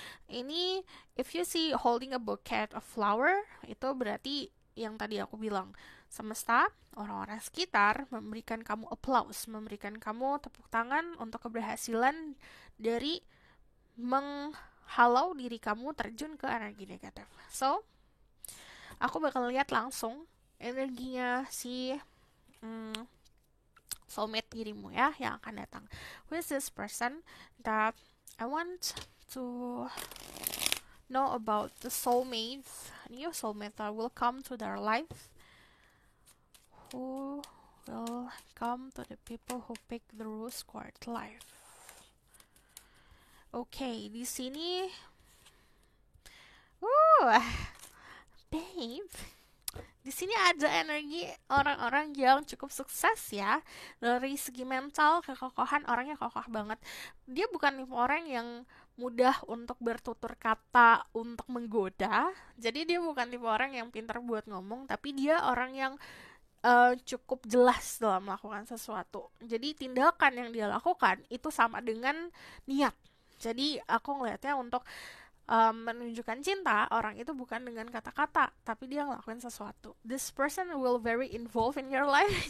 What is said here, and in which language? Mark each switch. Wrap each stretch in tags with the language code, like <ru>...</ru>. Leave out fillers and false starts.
<id>Ini,</id> <en>if you see holding a bouquet of flower,</en> <id>itu berarti yang tadi aku bilang, semesta, orang-orang sekitar memberikan kamu applause, memberikan kamu tepuk tangan untuk keberhasilan dari menghalau diri kamu terjun ke energi negatif. So, aku bakal lihat langsung energinya si soulmate dirimu ya yang akan datang.</id> <en>Who is this person that I want to know about? The soulmates, new soulmate that will come to their life. Who will come to the people who pick the rose card life?</en> <id>Okay, di sini, babe, di sini ada energi orang-orang yang cukup sukses ya. Dari segi mental, kekokohan, orangnya kokoh banget. Dia bukan tipe orang yang mudah untuk bertutur kata untuk menggoda. Jadi dia bukan tipe orang yang pintar buat ngomong, tapi dia orang yang cukup jelas dalam melakukan sesuatu. Jadi tindakan yang dia lakukan itu sama dengan niat. Jadi aku ngelihatnya untuk menunjukkan cinta, orang itu bukan dengan kata-kata, tapi dia ngelakuin sesuatu.</id> <en>This person will very involved in your life.</en>